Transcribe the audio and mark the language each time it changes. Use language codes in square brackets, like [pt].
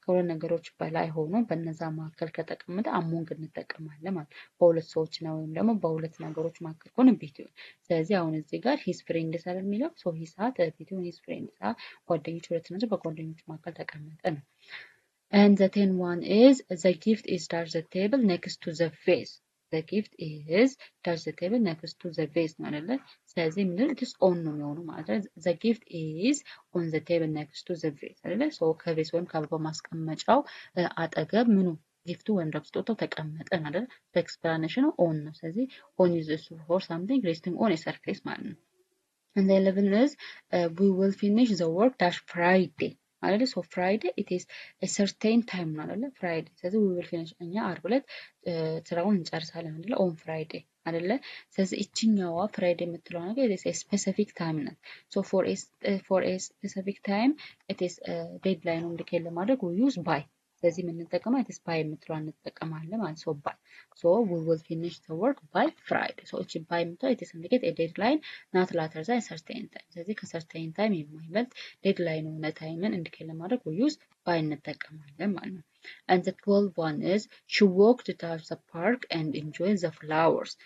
[am] ነገሮች በላይ ሆኖ በነዛ መካከል ከተቀመጠ አሞንግ እንጠቀማለን ማለት በሁለት ሰዎች ነው ወይም ደግሞ በሁለት ነገሮች መካከል ከሆነ ቢቱን። ስለዚህ አሁን እዚህ ጋር ሂስ ፍሬንድስ አይደል የሚለው ሶ ሂስ ሳት ቢቱን ሂስ ፍሬንድስ ጓደኞች ሁለት ናቸው በጓደኞች መካከል ተቀመጠ ነው። [en] and the 10 one is the gift is dash the table next to the vase. the gift is dash the table next to the vase ነው አይደለ? [am] ስለዚህ ምን [en] it is on ነው የሚሆነው ማለት ነው። the gift is on the table next to the vase አይደለ? [am] ሶ ከቬስ ወይም ከአበባ ማስቀመጫው አጠገብ ምኑ ጊፍቱ ወይም ደግሞ ስጦታው ተቀመጠ አይደል? ኤክስፕላኔሽኑ ኦን ነው። ስለዚህ ኦን [en] is for something resting on a surface [am] ማለት ነው። [en] and the 11 is we will finish the work dash Friday [am] አይደለ? [en] ሶ ፍራይዴ it is a certain time ነው አይደለ? [am] ፍራይዴ ስለዚህ [en] we will finish [am] እኛ ዓርብ ዕለት ስራውን እንጨርሳለን አይደለ? [en] ኦን ፍራይዴ አይደለ? ስለዚህ እቺኛዋ ፍራይዴ የምትለው ነገር it is a specific time ናት። so for a specific time it is deadline ኢንዲኬት ለማድረግ we use by። ስለዚህ የምንጠቀመው it is by የምትለው እንጠቀማለን ማለት so by so we will finish the work by Friday so እቺ by የምትለው it is indicate a deadline not later than a certain time። [am] ስለዚህ ከሰርቴን ታይም የማይበልጥ ዴድላይን የሆነ ታይምን ኢንዲኬት ለማድረግ [en] we use by እንጠቀማለን ማለት ነው። and the 12 one is she walked to the park and enjoyed the flowers.